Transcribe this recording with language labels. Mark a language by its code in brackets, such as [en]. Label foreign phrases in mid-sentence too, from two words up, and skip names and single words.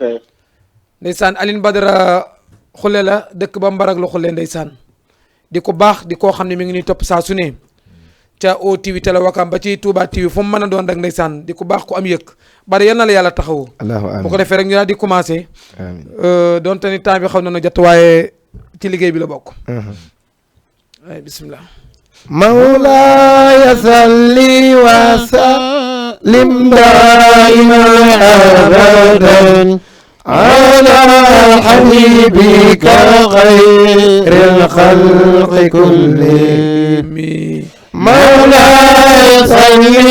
[wo] ndeysaan Alioune Badara xulle la dëkk ba Mbarak lu xulle ndeysaan di ko baax di koo xam ne mi ngi ñuy topp saa su ne ca O TV télé Wakam ba ci Touba TV fu mu mën a doon rek ndeysaan di ko baax ku am yëg bari yal na la yàlla taxawu. bu ko defee rek ñu daal di commencé. amiin donte ni temps bi xaw na jot waaye ci liggéey bi la bokk. ay bismillah. [ar] مولاي صل وسلم دائما ابدا على حبيبك خير الخلق كلهم مولاي صل